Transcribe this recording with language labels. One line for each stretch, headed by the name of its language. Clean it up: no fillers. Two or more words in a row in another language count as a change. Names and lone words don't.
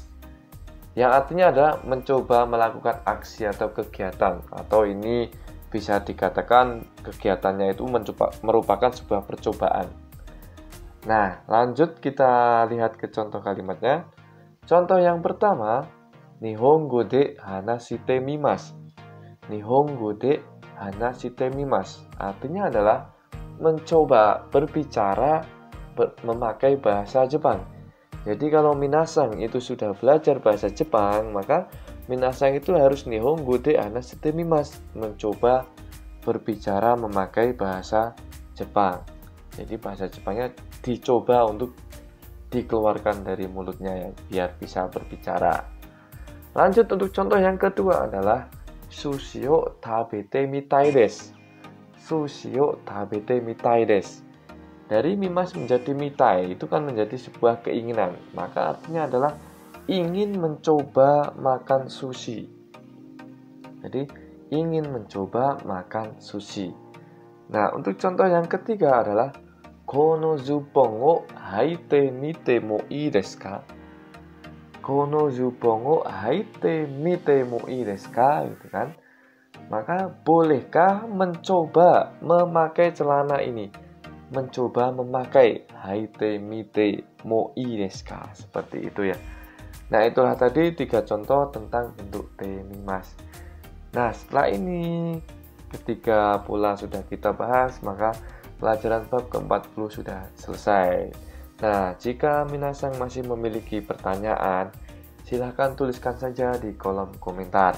Indonesian: Yang artinya adalah mencoba melakukan aksi atau kegiatan, atau ini bisa dikatakan kegiatannya itu merupakan sebuah percobaan. Nah, lanjut kita lihat ke contoh kalimatnya. Contoh yang pertama,
Japanese: 日本語で話してみます. 日本語で話してみます.
Indonesian: Artinya adalah mencoba berbicara memakai bahasa Jepang. Jadi kalau minasang itu sudah belajar bahasa Jepang, maka minasang itu harus
Japanese: 日本語で話してみます,
Indonesian: mencoba berbicara memakai bahasa Jepang. Jadi bahasa Jepangnya dicoba untuk dikeluarkan dari mulutnya ya, biar bisa berbicara. Lanjut untuk contoh yang kedua adalah
Japanese: 寿司を食べてみたいです. 寿司を食べてみたいです.
Indonesian: Dari mimas menjadi mitai itu kan menjadi sebuah keinginan. Maka artinya adalah ingin mencoba makan sushi. Jadi ingin mencoba makan sushi. Nah, untuk contoh yang ketiga adalah
Japanese: このズボンを履いてみてもいいですか? このズボンを履いてみてもいいですか?
Indonesian: Gitu kan. Maka bolehkah mencoba memakai celana ini? Mencoba memakai
Japanese: 履いてみてもいいですか?
Indonesian: Seperti itu ya. Nah, itulah tadi 3 contoh tentang bentuk
Japanese: てみます.
Indonesian: Nah, setelah ini ketika pola sudah kita bahas, maka pelajaran bab ke-40 sudah selesai. Nah, jika minasang masih memiliki pertanyaan, silahkan tuliskan saja di kolom komentar.